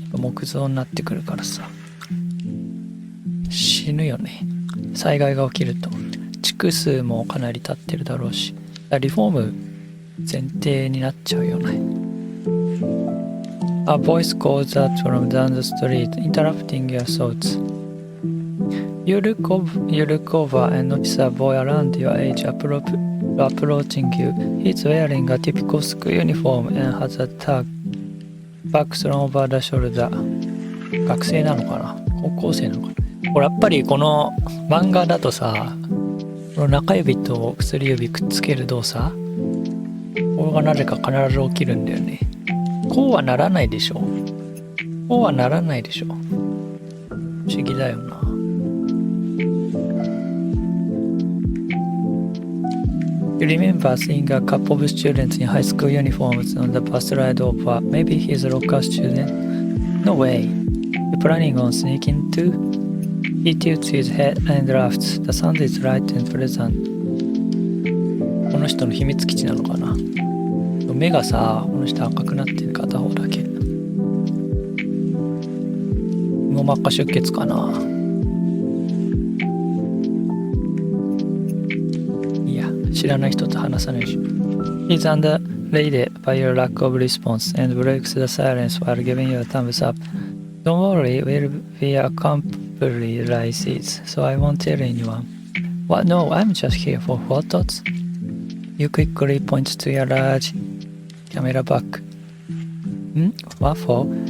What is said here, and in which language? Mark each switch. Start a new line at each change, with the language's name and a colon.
Japanese: 木造になってくるからさ。死ぬよね。災害が起きると。築数もかなり経ってるだろうし。リフォーム前提になっちゃうよね。
English: A voice calls out from down the street, interrupting your thoughts. You look over and notice a boy around your age approaching you. He's wearing a typical school uniform and has a tag back thrown over the shoulder.
Japanese: 学生なのかな高校生なのかなこれやっぱりこの漫画だとさ、この中指と薬指くっつける動作これがなぜか必ず起きるんだよね。こうはならないでしょ。こうはならないでしょ。不思議だよな。
English: You remember seeing a couple of students in high school uniforms on the bus ride over. Maybe he's a local student? No way. You planning on sneaking too? He tilts his head and laughs. The sound is light and pleasant.
Japanese: この人の秘密基地なのかな目がさ、この人赤くなってる片方だけ。網膜下出血かな。いや、知らない人と話さないし。
English: He's underrated by your lack of response and breaks the silence while giving you a thumbs up. Don't worry, we'll be accomplices, so I won't tell anyone. What? No, I'm just here for photos. You quickly point to your large camera back. What for?